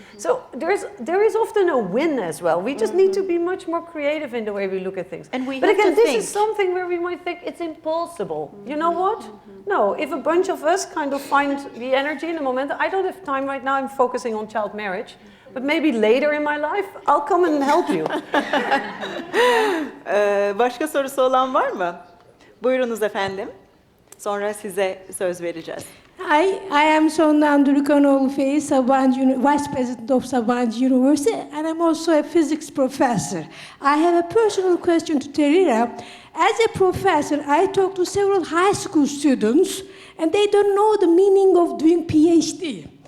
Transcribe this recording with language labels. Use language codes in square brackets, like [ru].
[en] So there is often a win as well. We just need to be much more creative in the way we look at things. And we but have again, to this think. is something where we might think it's impossible. You know what? No, if a bunch of us kind of find the energy and the momentum, I don't have time right now, I'm focusing on child marriage. But maybe later in my life, I'll come and help you. [tr] Başka sorusu olan var mı? Buyurunuz efendim. Sonra size söz vereceğiz. [en] I am Sondan Durukanoğlu Fey, Vice President of Sabanci University, and I'm also a physics professor. I have a personal question to Tererai. As a professor, I talked to several high school students, and they don't know the meaning of doing PhD.